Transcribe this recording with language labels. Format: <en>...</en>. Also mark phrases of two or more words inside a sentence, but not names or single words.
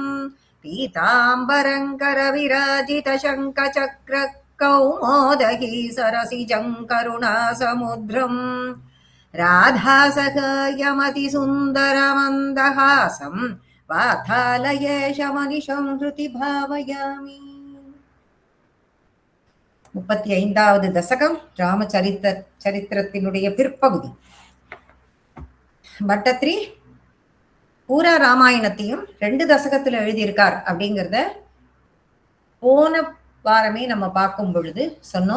<sa>पीताम्बरं करविराजितशङ्खचक्र कौमोदगी सरसिजं करुणासमुद्रम् राधासखयमतिसुन्दरमन्दहासं वातालयेशमनिशं हृति भावयामि।</sa> <ta>35வது தசகம் ராமச்சரித்திரத்தினுடைய பிற்பகுதி. பட்டத்ரி பூரா ராமாயணத்தையும் 2 தசகத்துல எழுதியிருக்கார் அப்படிங்கிறத போன வாரமே நம்ம பார்க்கும் பொழுது சொன்னோம்.</ta>